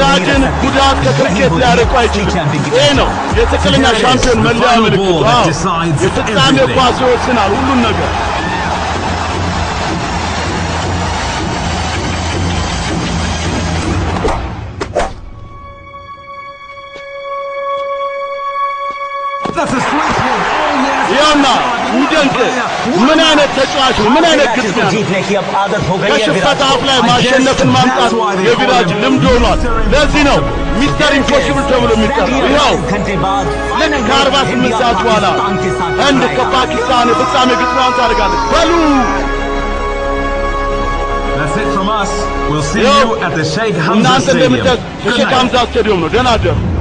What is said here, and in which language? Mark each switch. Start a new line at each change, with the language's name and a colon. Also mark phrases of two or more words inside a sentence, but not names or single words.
Amharic: ቪራጅን
Hindi: रख सकती
Amharic: ጉዳት ከክሪኬት ሊያርቁ አይችልም ይሄ ነው የትክክለኛ ሻምፒዮን መለያ ምልክቱ የፍጻሜ ኳስ ይወስናል ሁሉን ነገር ይኸውና ይደንቅ ምን አይነት ተጫዋች ነው ምን አይነት ግጥሚያ ነው
Hindi: जीतने की अब आदत हो गई है
Amharic: ከሽንፈት አፍ ላይ ማሸነፍን ማምጣት የቪራጅ ልምድ ሆኗል ለዚህ ነው ሚስተር ኢምፖሲብል ተብሎ የሚጠራው ይኸው
Hindi: घंटे बाद
Amharic: ልክ ከ48 ሰዓት በኋላ ህንድ ከፓኪስታን የፍጻሜ ግጥሚያዋን ታደርጋለች በሉ
English: that's it from us we'll see Yo, you at the Sheikh Hamza
Amharic: እናንተ
English: Stadium
Amharic: እንደምታዩት የሼክ ሐምዛ ስታዲየም ነው ደህና አደሩ